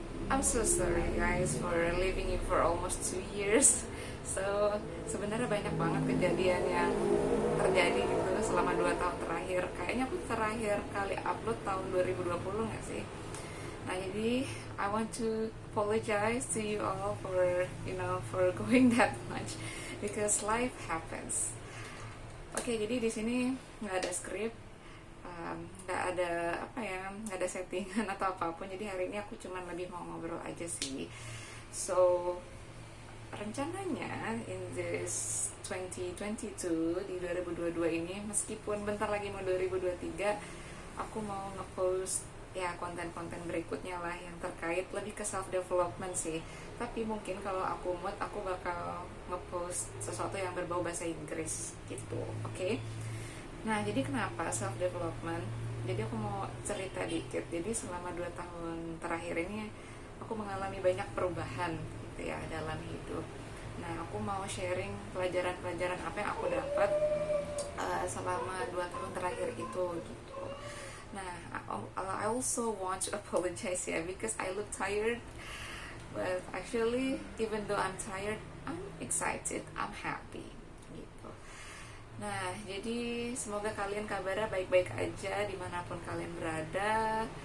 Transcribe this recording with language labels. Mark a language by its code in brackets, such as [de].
[en] I'm so sorry guys for leaving you for almost 2 years. [id] So sebenarnya banyak banget kejadian yang terjadi gitu selama 2 tahun terakhir. Kayaknya aku terakhir kali upload tahun 2020 nggak sih? Nah jadi [en] I want to apologize to you all for for going that much because life happens. [id] Oke, jadi di sini nggak ada skrip, nggak ada nggak ada settingan atau apapun. Jadi hari ini aku cuman lebih mau ngobrol aja sih. So rencananya [en] in this 2022 [id] di 2022 ini, meskipun bentar lagi mau 2023, aku mau ngepost ya konten-konten berikutnya lah yang terkait lebih ke self development sih. Tapi mungkin kalau aku mood, aku bakal ngepost sesuatu yang berbau bahasa Inggris gitu. Oke? Nah, jadi kenapa self development? Jadi aku mau cerita dikit. Jadi selama 2 tahun terakhir ini aku mengalami banyak perubahan gitu ya dalam hidup. Nah, aku mau sharing pelajaran-pelajaran apa yang aku dapat selama 2 tahun terakhir itu gitu. [en] Nah, I also want to apologize ya because I look tired. But actually, even though I'm tired, I'm excited, I'm happy gitu. [id] Nah, jadi semoga kalian kabarnya baik-baik aja dimanapun kalian berada.